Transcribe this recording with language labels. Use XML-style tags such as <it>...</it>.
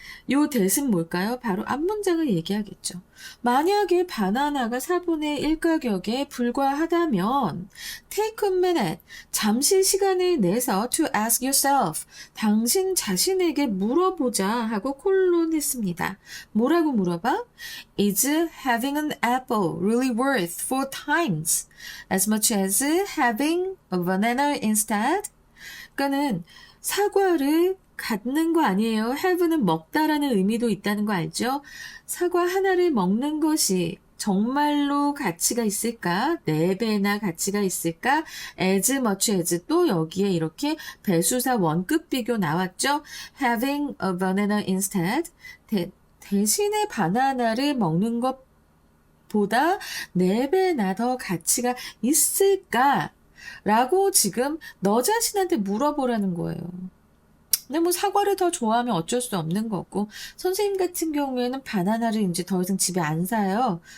<ko>요 대신 뭘까요? 바로 앞 문장을 얘기하겠죠. 만약에 바나나가 4분의 1 가격에 불과하다면</ko> <en>take a minute,</en> <ko>잠시 시간을 내서</ko> <en>to ask yourself,</en> <ko>당신 자신에게 물어보자 하고 콜론했습니다. 뭐라고 물어봐?</ko> <en>Is having an apple really worth 4 times as much as having a banana instead?</en> <ko>그러니까는 사과를 갖는 거 아니에요. have는 먹다라는 의미도 있다는 거 알죠? 사과 하나를 먹는 것이 정말로 가치가 있을까? 4배나 가치가 있을까? as much as 또 여기에 이렇게 배수사 원급 비교 나왔죠?</ko> <en>having a banana instead.</en> <ko>대신에 바나나를 먹는 것보다 4배나 더 가치가 있을까? 라고 지금 너 자신한테 물어보라는 거예요. 근데 뭐 사과를 더 좋아하면 어쩔 수 없는 거고, 선생님 같은 경우에는 바나나를 이제 더 이상 집에 안 사요.</ko>